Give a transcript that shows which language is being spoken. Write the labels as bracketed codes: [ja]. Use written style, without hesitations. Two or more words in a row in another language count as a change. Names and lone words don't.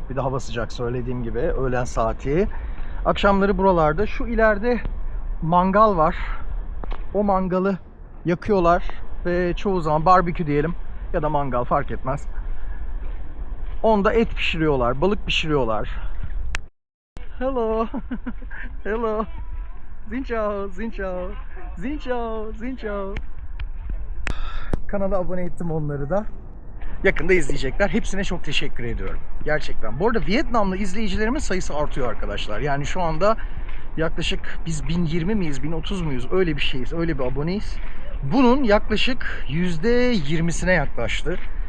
[tr] Bir de hava sıcak, söylediğim gibi öğlen saati. Akşamları buralarda. Şu ileride mangal var. O mangalı yakıyorlar ve çoğu zaman barbekü diyelim ya da mangal fark etmez. Onda et pişiriyorlar, balık pişiriyorlar. [en] Hello. Hello. [vi] Xin chào, xin chào. Xin chào, xin chào. [tr] Kanala abone ettim onları da. Yakında izleyecekler. Hepsine çok teşekkür ediyorum. Gerçekten. Bu arada Vietnamlı izleyicilerimin sayısı artıyor arkadaşlar. Yani şu anda yaklaşık biz 1020 miyiz, 1030 muyuz? Öyle bir şeyiz, öyle bir aboneyiz. Bunun yaklaşık %20'sine yaklaştı.